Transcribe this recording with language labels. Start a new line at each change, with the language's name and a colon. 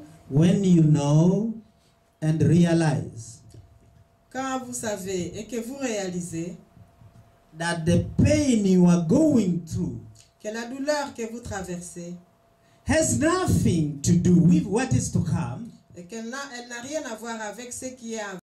English: when you know and realize
French: Quand vous savez et que vous réalisez
English: that the pain you are going through
French: que la douleur que vous traversez
English: has nothing to do with what is to come,
French: et qu'elle n'a rien à voir avec ce qui est